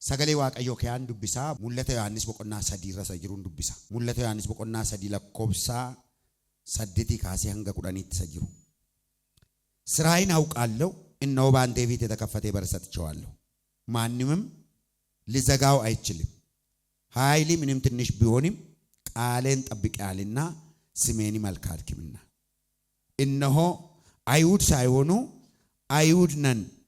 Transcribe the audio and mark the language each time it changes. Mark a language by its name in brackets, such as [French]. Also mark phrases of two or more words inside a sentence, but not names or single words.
[Oromo] Sagalee Waaqayyoo kiyaan dubbisaa mul'ata Yohaannis boqonnaa 3 irra jiruun dubbisa. Mul'ata Yohaannis boqonnaa 3 lakkoobsa 8 kaasee hanga 10tti jiru. [Amharic] ስራዬን አውቃለሁ እነሆ በአንተ ፊት የተከፈተ በር ሰጥቼዋለሁ ማንምም ሊዘጋው አይችልም ኃይሌ ምንም ትንሽ ቢሆንም ቃሌን ጠብቀሃልና ስሜን አልካድክምና እነሆ አይሁድ ሳይሆኑ አይሁድ ነን